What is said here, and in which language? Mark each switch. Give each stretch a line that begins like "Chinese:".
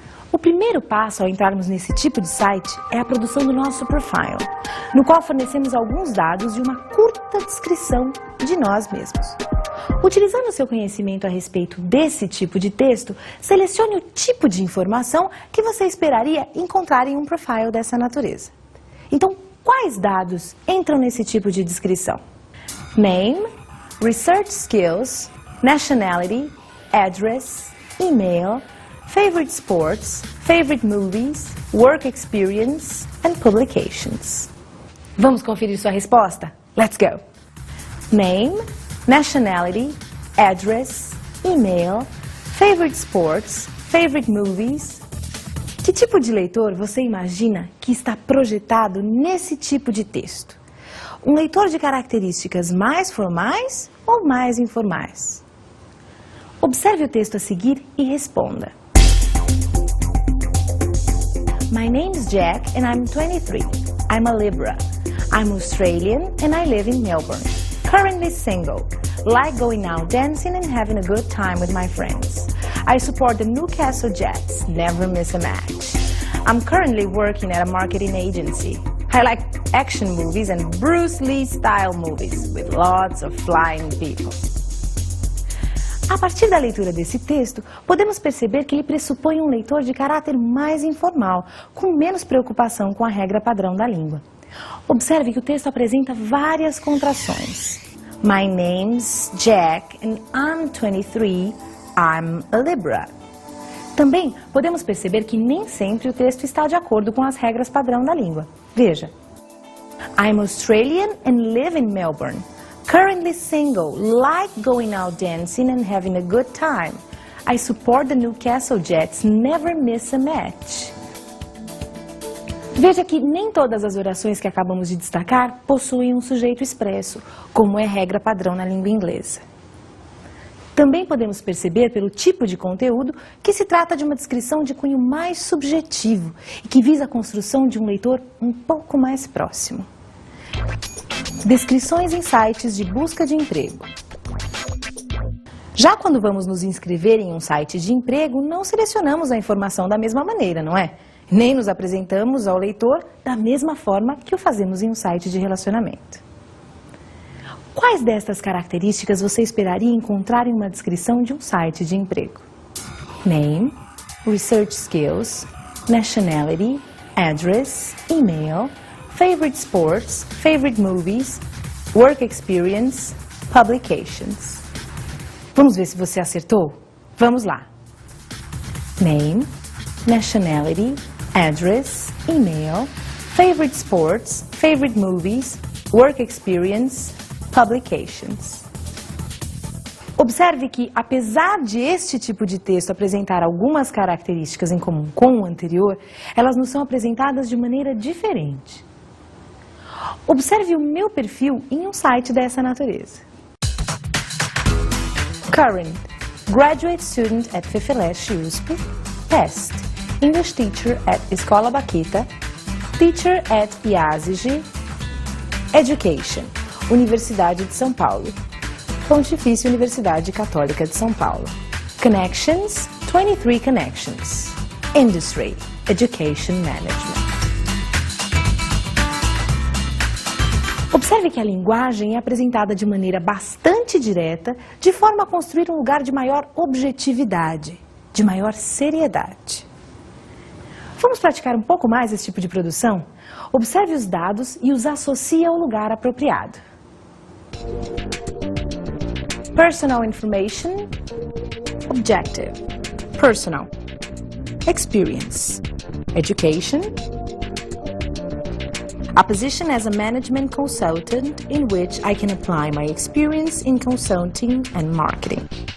Portuguese: O primeiro passo ao entrarmos nesse tipo de site é a produção do nosso profile, no qual fornecemos alguns dados e uma curta descrição de nós mesmos. Utilizando seu conhecimento a respeito desse tipo de texto, selecione o tipo de informação que você esperaria encontrar em um profile dessa natureza. Então, quais dados entram nesse tipo de descrição?
English: Name, research skills, nationality, address, email, favorite sports, favorite movies, work experience and publications.
Portuguese: Vamos conferir sua resposta?
English: Let's go! Name, nationality, address, email, favorite sports, favorite movies.
Portuguese: Que tipo de leitor você imagina que está projetado nesse tipo de texto? Um leitor de características mais formais ou mais informais? Observe o texto a seguir e responda.
English: My name is Jack and I'm 23. I'm a Libra. I'm Australian and I live in Melbourne. Currently single. Like going out dancing and having a good time with my friends. I support the Newcastle Jets. Never miss a match. I'm currently working at a marketing agency. I like action movies and Bruce Lee style movies with lots of flying people.
Portuguese: A partir da leitura desse texto, podemos perceber que ele pressupõe um leitor de caráter mais informal, com menos preocupação com a regra padrão da língua. Observe que o texto apresenta várias contrações.
English: My name's Jack and I'm 23, I'm a Libra.
Portuguese: Também podemos perceber que nem sempre o texto está de acordo com as regras padrão da língua. Veja.
English: I'm Australian and live in Melbourne. Currently single, like going out dancing and having a good time. I support the Newcastle Jets, never miss a match.
Portuguese: Veja que nem todas as orações que acabamos de destacar possuem um sujeito expresso, como é regra padrão na língua inglesa. Também podemos perceber pelo tipo de conteúdo que se trata de uma descrição de cunho mais subjetivo e que visa a construção de um leitor um pouco mais próximo. Descrições em sites de busca de emprego. Já quando vamos nos inscrever em um site de emprego, não selecionamos a informação da mesma maneira, não é? Nem nos apresentamos ao leitor da mesma forma que o fazemos em um site de relacionamento. Quais destas características você esperaria encontrar em uma descrição de um site de emprego?
English: Name, research skills, nationality, address, email, favorite sports, favorite movies, work experience, publications.
Portuguese: Vamos ver se você acertou? Vamos lá.
English: Name, nationality, address, email, favorite sports, favorite movies, work experience, publications.
Portuguese: Observe que, apesar de este tipo de texto apresentar algumas características em comum com o anterior, elas nos são apresentadas de maneira diferente. Observe o meu perfil em um site dessa natureza.
English: Current, graduate student at FEFELESH USP, past, English teacher at Escola Baquita, teacher at IASIG, education, Universidade de São Paulo, Pontifícia Universidade Católica de São Paulo. Connections, 23 connections. Industry, Education Management.
Portuguese: Observe que a linguagem é apresentada de maneira bastante direta, de forma a construir um lugar de maior objetividade, de maior seriedade. Vamos praticar um pouco mais esse tipo de produção? Observe os dados e os associe ao lugar apropriado.
English: Personal information, objective, personal, experience, education, a position as a management consultant in which I can apply my experience in consulting and marketing.